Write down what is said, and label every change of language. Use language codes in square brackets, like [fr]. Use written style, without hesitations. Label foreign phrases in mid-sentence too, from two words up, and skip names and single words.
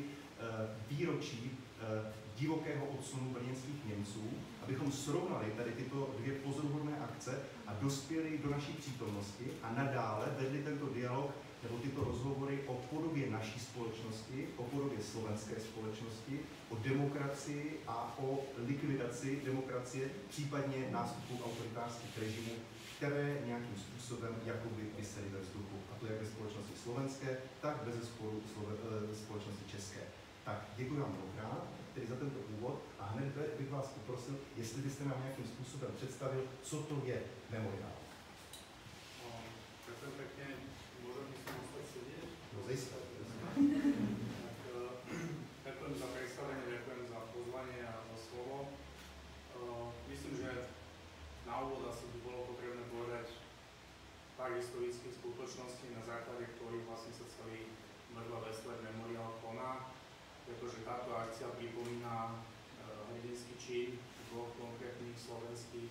[cs] výročí divokého odsunu brněnských Němců, abychom srovnali tady tyto dvě pozoruhodné akce a dospěli do naší přítomnosti a nadále vedli tento dialog nebo tyto rozhovory o podobě naší společnosti, o podobě slovenské společnosti, o demokracii a o likvidaci demokracie, případně nástupu autoritářských režimů, které nějakým způsobem jakoby visely ve vzduchu. A to jak ve společnosti slovenské, tak bezesporu společnosti české. Tak děkuji vám mnohokrát tedy za tento úvod a hned bych vás poprosil, jestli byste nám nějakým způsobem představil, co to je memoriál. [sk] Ďakujem pekne, môžem si ostať sedieť? [cs] No zajisté. [sk] Ďakujem za predstavenie, ďakujem za pozvanie a za slovo. Myslím, že na úvod asi by bolo potrebné povedať pár historických skutočností, na základe ktorých vlastne sa celý Vrba Wetzler memoriál koná, pretože táto akcia pripomína hrdinský čin dvoch konkrétnych slovenských